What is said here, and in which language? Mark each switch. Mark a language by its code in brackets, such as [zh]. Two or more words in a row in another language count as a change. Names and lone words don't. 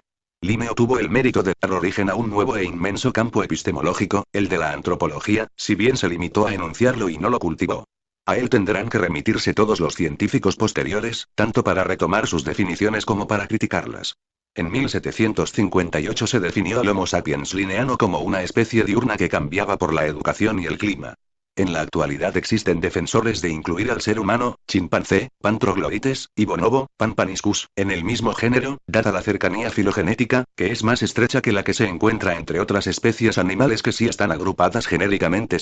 [es] Linneo tuvo el mérito de dar origen a un nuevo e inmenso campo epistemológico, el de la antropología, si bien se limitó a enunciarlo y no lo cultivó. A él tendrán que remitirse todos los científicos posteriores, tanto para retomar sus definiciones como para criticarlas. En 1758 se definió al Homo sapiens linneano como una especie diurna que cambiaba por la educación y el clima. En la actualidad existen defensores de incluir al ser humano, chimpancé, Pan troglodytes, y bonobo, Pan paniscus, en el mismo género, dada la cercanía filogenética, que es más estrecha que la que se encuentra entre otras especies animales que sí están agrupadas genéricamente.